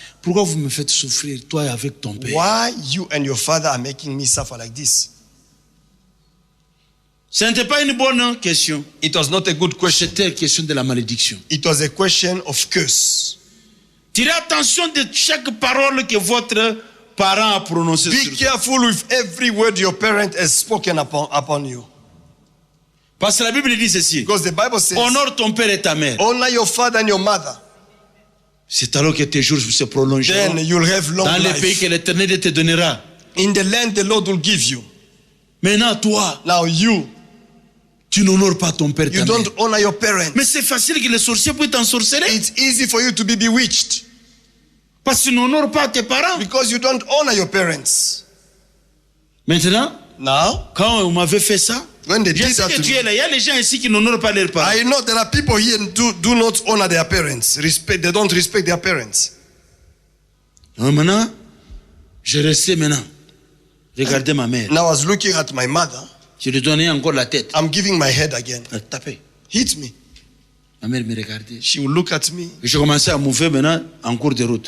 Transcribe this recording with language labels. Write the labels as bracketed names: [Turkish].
[French] pourquoi vous me faites souffrir, toi et avec ton père? [English] why you and your father are making me suffer like this? [French] Ce n'était pas une bonne question. [English] It was not a good question. [French] C'était la question de la malédiction. [English] It was a question of curse. [French] Tirez attention de chaque parole que votre parent a prononcée [English] Be [French] sur vous. [English] careful with every word your parent has spoken upon you. [French] Parce que la Bible dit ceci. [English] Because the Bible says, [French] Honore ton père et ta mère. [English] honor your father and your mother. [French] C'est alors que tes jours se prolongeront [English] Then you'll have long [French] dans le pays [English] life. [French] que l'Éternel te donnera. [English] In the land the Lord will give you. [French] Maintenant, toi, [English] Now you [French] tu n'honores pas ton père et ta mère. [English] don't honor your parents. [French] Mais c'est facile que les sorciers puissent t'ensorceler. [English] It's easy for you to be bewitched [French] Parce que tu n'honores pas tes parents. [English] because you don't honor your parents. [French] Maintenant, [English] Now, [French] quand on m'avait fait ça, [English] when they [French] je [English] did [French] sais [English] that [French] que [English] to [French] tu es [English] me, [French] là. Il y a les gens ici qui n'honorent pas leurs parents. [English] I know there are people here who do not honor their parents. They don't respect their parents. [French] Donc maintenant, je restais maintenant. Regardez ma mère. [English] Now I was looking at my mother. [French] Je lui donnais encore la tête. [English] I'm giving my head again. [French] Elle tapait. [English] Hit me. [French] Ma mère me regardait. [English] She will look at me. [French] Et je commençais à mouver maintenant en cours de route.